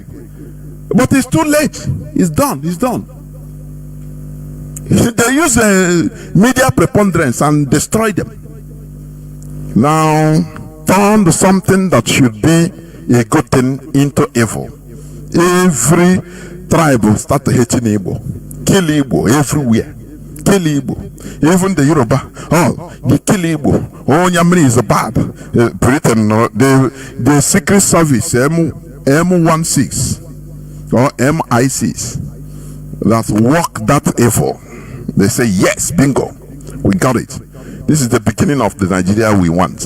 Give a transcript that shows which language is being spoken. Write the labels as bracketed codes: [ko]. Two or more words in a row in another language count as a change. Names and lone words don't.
[en] But it's too late. It's done. It's done. They use media preponderance and destroy them. Now turn something that should be a good thing into evil. Every tribe will start hating Igbo. Kill Igbo everywhere. Kill Igbo. Even the Yoruba, they kill Igbo. Oh, Nyamri is bad. Britain, the Secret Service, M16 or MI6, that work that evil. They say, yes, bingo, we got it. This is the beginning of the Nigeria we want.